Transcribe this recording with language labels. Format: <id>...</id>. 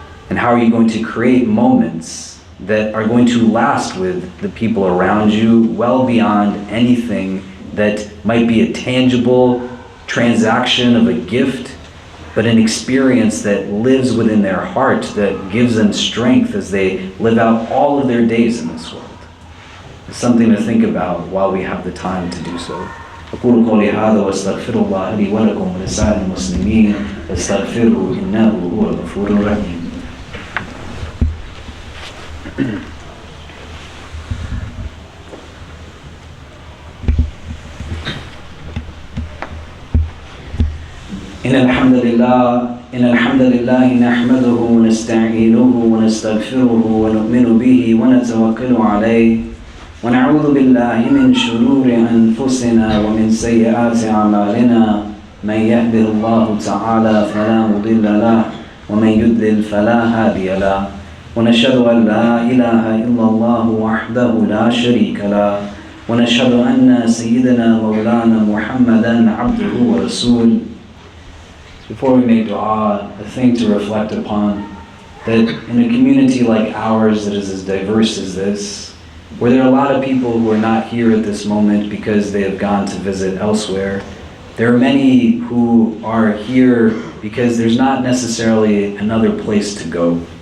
<en>And how are you going to create moments that are going to last with the people around you well beyond anything that might be a tangible transaction of a gift, but an experience that lives within their heart, that gives them strength as they live out all of their days in this world. It's something to think about while we have the time to do so.</en> <ar>أقول قولي هذا وأستغفر الله لي ولكم ولسائر المسلمين فاستغفروه إنه هو الغفور الرحيم. إن الحمد لله نحمده ونستعينه ونستغفره ونؤمن به ونتوكل عليه ونعوذ بالله من شرور أنفسنا ومن سيئات أعمالنا من يهده الله تعالى فلا مضل له ومن يضلل فلا هادي له ونشهد أن لا إله إلا الله وحده لا شريك له ونشهد أن سيدنا مولانا محمدا عبده ورسوله.</ar> <en>Before we make dua, a thing to reflect upon, that in a community like ours that is as diverse as this, where there are a lot of people who are not here at this moment because they have gone to visit elsewhere, there are many who are here because there's not necessarily another place to go.</en>